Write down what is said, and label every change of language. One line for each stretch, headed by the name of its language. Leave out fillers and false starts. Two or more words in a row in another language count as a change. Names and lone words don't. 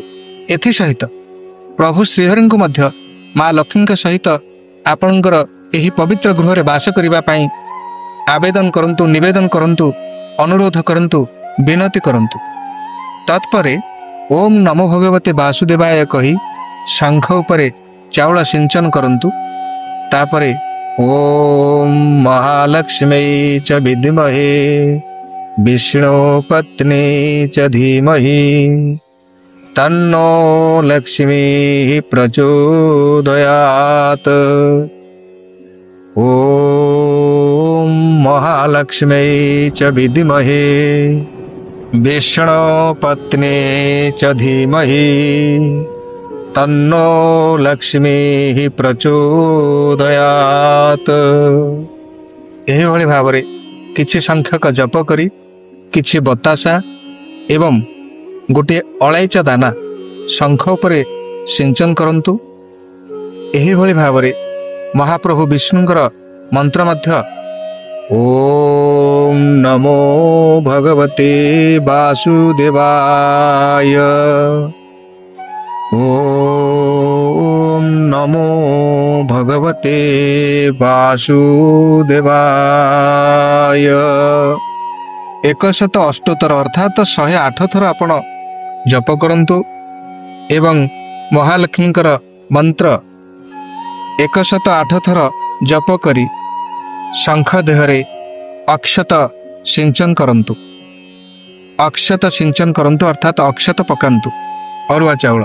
Odia: ଏଥି ସହିତ ପ୍ରଭୁ ଶ୍ରୀହରି କୁ ମଧ୍ୟ ମାଁ ଲକ୍ଷ୍ମୀ ସହିତ ଆପଣଙ୍କର ଏହି ପବିତ୍ର ଗୃହ ରେ ବାସ କରିବା ପାଇଁ ଆବେଦନ କରନ୍ତୁ, ନିବେଦନ କରନ୍ତୁ, ଅନୁରୋଧ କରନ୍ତୁ, ବିନତି କରନ୍ତୁ। ତତ୍ପରେ
Sanskrit: ओम नमो भगवते वासुदेवाय
Odia: କହି ଶଙ୍ଖ ଉପରେ ଚାଉଳ ସିଞ୍ଚନ କରନ୍ତୁ।
Sanskrit: तापरे ओम महालक्ष्मी च विद्महे विष्णु पत्नी च धीमहि तन्नो लक्ष्मी प्रचोदयात्। ओम महालक्ष्मी च विद्महे विष्णु पत्नी च धीमहि तन्नो लक्ष्मी प्रचोदयात्।
Odia: ଏହି ଭଳି ଭାବରେ କିଛି ସଂଖ୍ୟକ ଜପ କରି କିଛି ବତାସା ଏବଂ ଗୋଟେ ଅଳେଇଚ ଦାନା ଶଙ୍ଖ ଉପରେ ସିଞ୍ଚନ କରନ୍ତୁ। ଏହି ଭଳି ଭାବରେ ମହାପ୍ରଭୁ ବିଷ୍ଣୁଙ୍କର ମନ୍ତ୍ର ମଧ୍ୟ
Sanskrit: ओम नमो भगवते वासुदेवाय ओम नमो भगवते वासुदेवाय
Odia: 108 ଅର୍ଥାତ 108 ଥର ଆପଣ ଜପ କରନ୍ତୁ ଏବଂ ମହାଲକ୍ଷ୍ମୀଙ୍କର ମନ୍ତ୍ର 108 ଥର ଜପ କରି ଶଙ୍ଖ ଦେହରେ ଅକ୍ଷତ ସିଞ୍ଚନ କରନ୍ତୁ। ଅକ୍ଷତ ସିଞ୍ଚନ କରନ୍ତୁ ଅର୍ଥାତ ଅକ୍ଷତ ପକାନ୍ତୁ ଅରୁଆ ଚାଉଳ।